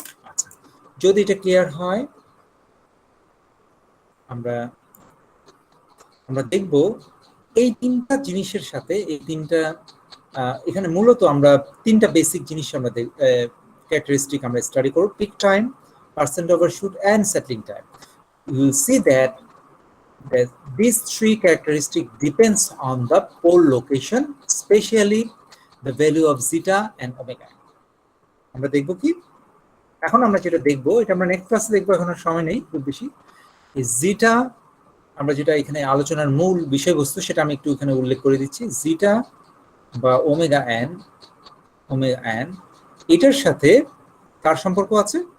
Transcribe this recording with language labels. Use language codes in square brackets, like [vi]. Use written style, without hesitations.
[bn] আচ্ছা, যদি এটা ক্লিয়ার হয় আমরা দেখব এই তিনটা জিনিসের সাথে, এই তিনটা এখানে মূলত আমরা তিনটা বেসিক জিনিস আমরা ক্যারেক্টারিস্টিক আমরা স্টাডি করব: peak time, percent overshoot and settling time. [en] You will see that these three characteristics depends on the pole location, especially the value of zeta and omega. [bn] আমরা দেখব কি, এখন আমরা যেটা দেখব এটা আমরা নেক্সট ক্লাসে দেখব, এখন আর সময় নেই খুব বেশি। এই জিটা আমরা যেটা এখানে আলোচনার মূল বিষয়বস্তু সেটা আমি একটু এখানে উল্লেখ করে দিচ্ছি। জিটা বা ওমেগা এন, এটার সাথে কার সম্পর্ক আছে?